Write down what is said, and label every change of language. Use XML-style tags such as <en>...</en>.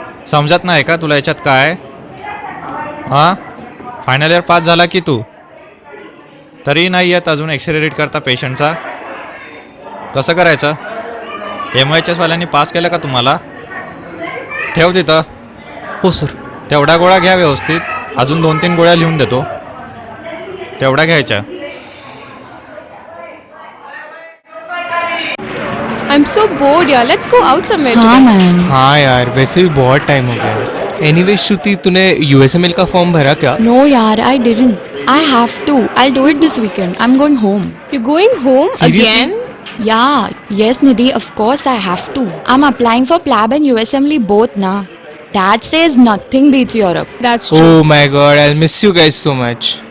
<mr>समजत नाही का तुला याच्यात काय? हां, फायनल इयर पास झाला की तू, तरी नाही येत अजून एक्सरे रीड करता पेशंटचा. कसं करायचं? MOHS वाल्यांनी पास केलं का तुम्हाला? ठेव तिथं. हो सर. तेवढ्या गोळ्या घ्या व्यवस्थित. अजून 2-3 गोळ्या लिहून देतो, तेवढ्या घ्यायच्या.</mr> <en>I'm so bored यार, let's go out somewhere. हाँ today. Man.</en> <hi>हाँ यार, वैसे भी बहुत टाइम हो गया. एनीवे श्रुति, तूने USML का फॉर्म भरा क्या?</hi> <en>No यार, I didn't. I have to. I'll do it this weekend. I'm going home. You're going home Seriously? again? Yeah, yes Nidhi, of course I have to. I'm applying for PLAB and USMLE both na. Dad says nothing beats Europe. That's true. Oh my god, I'll miss you guys so much.</en>